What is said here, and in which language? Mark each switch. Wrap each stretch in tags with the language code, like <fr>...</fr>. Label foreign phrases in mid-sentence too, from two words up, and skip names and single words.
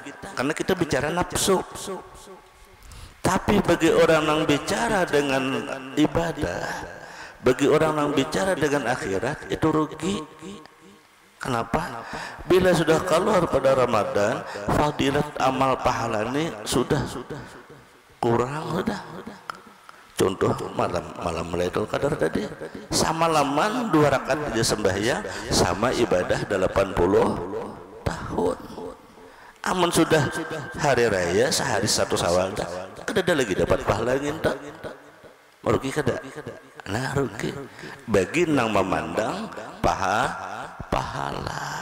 <id>Karena kita bicara nafsu. Tapi bagi orang yang bicara dengan ibadah, bagi orang yang bicara dengan akhirat itu rugi. Kenapa? Bila sudah keluar pada Ramadan, fadilat amal pahala ini sudah kurang sudah. Contoh malam Lailatul Qadar tadi, sama laman 2 rakaat aja sembahyang sama ibadah 80 tahun.</id> <bjn>Amun sudah hari raya sehari 1 Syawal dah, kada lagi dapat pahala nginta. Merugi kada? Nah, rugi. Bagi nang memandang pahala.</bjn>